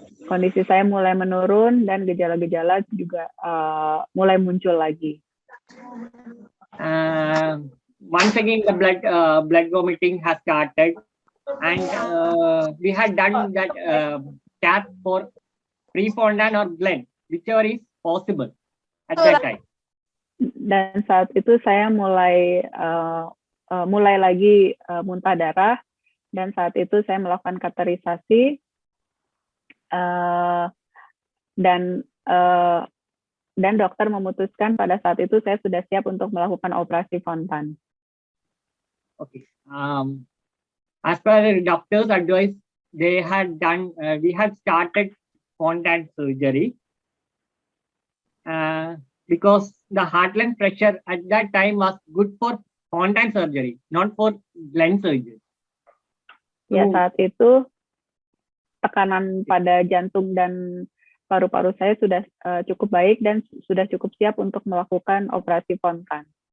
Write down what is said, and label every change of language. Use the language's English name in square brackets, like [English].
[Indonesian] Kondisi saya mulai menurun dan gejala-gejala juga mulai muncul lagi. [English] Once again, the blood vomiting has started, and we had done that cap for pre-Fontan or Glenn, whichever is possible at that time. [Indonesian] Dan saat itu saya mulai lagi muntah darah, dan saat itu saya melakukan katerisasi, dan dokter memutuskan pada saat itu saya sudah siap untuk melakukan operasi Fontan. [English] Okay. As per the doctor's advice, they had done. We had started Fontan surgery because the heart lung pressure at that time was good for Fontan surgery, not for Glenn surgery. [Indonesian] Ya, saat itu tekanan pada jantung dan paru-paru saya sudah cukup baik dan sudah cukup siap untuk melakukan operasi Fontan.